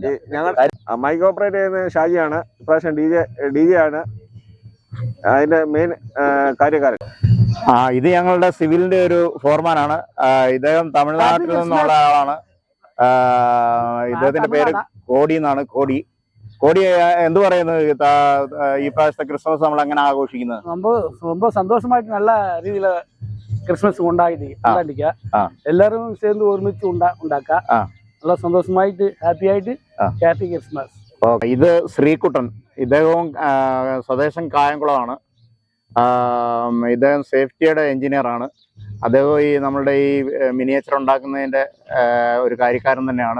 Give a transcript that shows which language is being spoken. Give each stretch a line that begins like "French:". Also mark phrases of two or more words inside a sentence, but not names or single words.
Malayalam: ഞങ്ങൾ മൈക്ക് ഓപ്പറേറ്റ് ചെയ്യുന്ന ഷാജിയാണ്. ഇപ്രാവശ്യം DJ ആണ് അതിന്റെ മെയിൻ കാര്യക്കാരൻ. ഇത് ഞങ്ങളുടെ സിവിലിന്റെ ഒരു ഫോർമാനാണ്. ഇദ്ദേഹം തമിഴ്നാട്ടിൽ നിന്നുള്ള ആളാണ്. ഇദ്ദേഹത്തിന്റെ പേര് കോടി എന്നാണ്. കോടി എന്ത് പറയുന്നു? ഈ പ്രാവശ്യത്തെ ക്രിസ്മസ് നമ്മൾ എങ്ങനെ ആഘോഷിക്കുന്നത്?
Tamil: ரொம்ப சந்தோஷமாயிட்டு நல்ல ரீதியில கிறிஸ்மஸ் கொண்டாடிக்க எல்லாரும் சேர்ந்து ஒருமிச்சு
Malayalam: ഉണ്ടാക്ക നല്ല സന്തോഷമായിട്ട് ഹാപ്പി ആയിട്ട്
English: Happy Christmas.
Malayalam: ഇത് ശ്രീകുട്ടൻ, ഇദ്ദേഹവും സ്വദേശം കായംകുളമാണ്. ഇദ്ദേഹം സേഫ്റ്റിയുടെ എഞ്ചിനീയർ ആണ്. അദ്ദേഹം നമ്മളുടെ ഈ മിനിയേച്ചർ ഉണ്ടാക്കുന്നതിന്റെ ഒരു കാര്യക്കാരൻ തന്നെയാണ്.